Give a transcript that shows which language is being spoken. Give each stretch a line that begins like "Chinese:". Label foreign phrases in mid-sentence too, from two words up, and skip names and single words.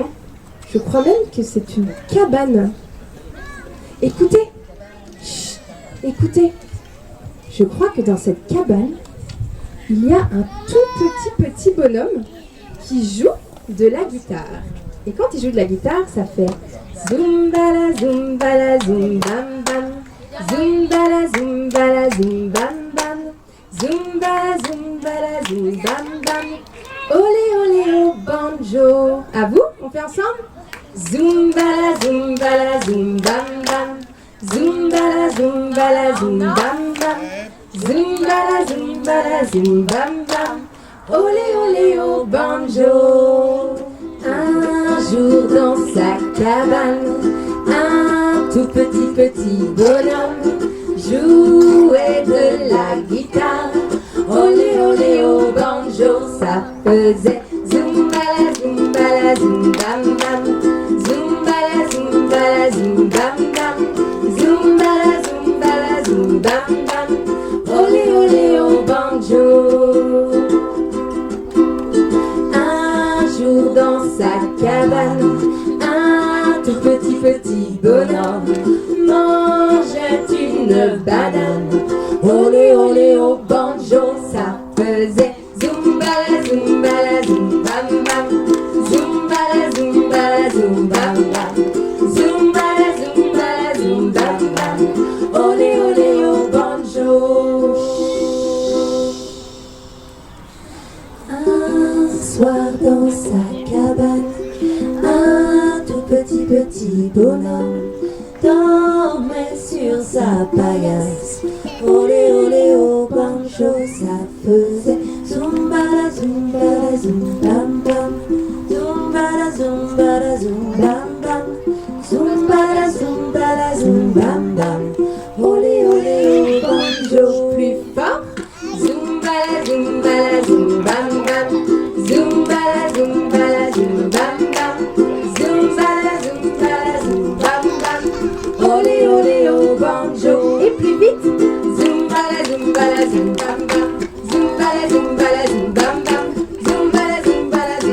French: Je crois même que c'est une cabane. Écoutez. Chut, écoutez. Je crois que dans cette cabane, il y a un tout petit bonhomme qui joue de la guitare. Et quand il joue de la guitare, ça fait zumbala zumbala zum bam bam, zumbala zumbala zum bam bam, zumbala zumbala zum bam bam.
Spanish: Olé olé
French: au banjo. À vous, on fait ensemble. Zumbala zumbala zum bam bam, zumbala zumbala zum bam bam, zumbala zumbala zum bam bam.
Spanish: Olé olé
French: au banjo. Un jour dans sa cabane, un tout petit bonhomme jouait de la guitare.
Spanish: Olé olé
French: au banjo, ça faisait zumbala zumbala zum bam bam, zumbala zumbala zum bam bam, zumbala zumbala zum bam bam.
Spanish: Olé olé
French: au banjo. Dans sa cabane, un tout petit bonhomme mangeait une banane.
Spanish: Olé olé
French: au banjo, ça faisait zumbala zumbala zum bam bam, zumbala zumbala zum bam bam, zumbala zumbala zum bam bam.
Spanish: Olé olé
French: au banjo. Un soir dans sa cabane, un tout petit bonhomme dormait sur sa paillasse.
Spanish: Olé olé
French: au banjo, ça faisait zumbala zumbala zum bam bam, zumbala zumbala zum bam bam, zumbala zumbala zum bam bam.
Spanish: Olé olé
French: au banjo. Plus fort. Zumbala zumbala zum bam bam, zumbala zumbala zum bam bam, zumbala zumbala zum bam bam.
Spanish: Olé olé
French: au banjo. Et plus vite. Zumbala zumbala zum bam bam, zumbala zumbala zum bam bam, zumbala zumbala